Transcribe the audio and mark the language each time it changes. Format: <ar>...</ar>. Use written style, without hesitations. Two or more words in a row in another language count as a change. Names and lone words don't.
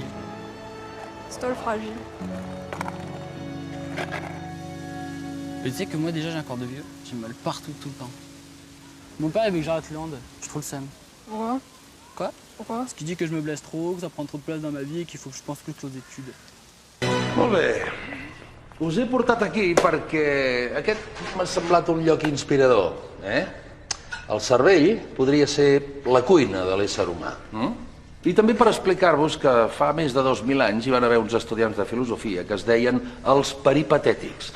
<fr>C'est toi le fragile. Mais tu sais que moi déjà j'ai un corps de vieux, j'ai mal partout tout le temps. Mon père il veut que j'arrête le hand, je trouve le seum. Pourquoi? Quoi? Pourquoi? Parce qu'il dit que je me blesse trop, que ça prend trop de place dans ma vie et qu'il faut que je pense plus aux études.</fr> <ca>Molt bé. Us he portat aquí perquè aquest m'ha semblat un lloc inspirador. El cervell podria ser la cuina de l'ésser humà. I també per explicar-vos que fa més de 2.000 anys hi van haver uns estudiants de filosofia que es deien els peripatètics.</ca>